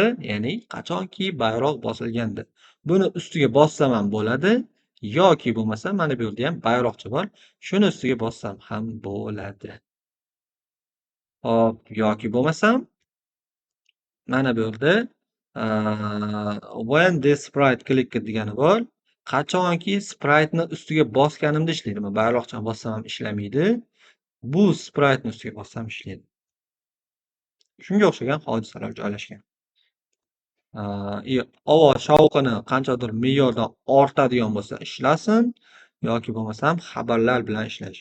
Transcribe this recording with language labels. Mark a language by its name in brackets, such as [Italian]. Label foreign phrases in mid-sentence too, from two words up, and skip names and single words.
[Uzbek] Ya'ni qachonki bayroq bosilganda. Buni ustiga bossam ham bo'ladi yoki bo'lmasa mana bu yerda ham bayroqcha bor. Shuni ustiga bossam ham bo'ladi. Hop, yoki bo'lmasam mana bu yerda [English] when this sprite clicked [Uzbek] degani bor. Qachonki sprite'ni ustiga bosganimda ishlaydi. Men bayroqchani bossam ham ishlamaydi. Bu sprite'ni ustiga bossam ishlaydi. Shunga o'xshagan hodisalar joylashgan. Ovoz shovqini qanchadir me'yordan ortadigan bo'lsa ishlasin yoki bo'lmasam xabarlar bilan ishlash.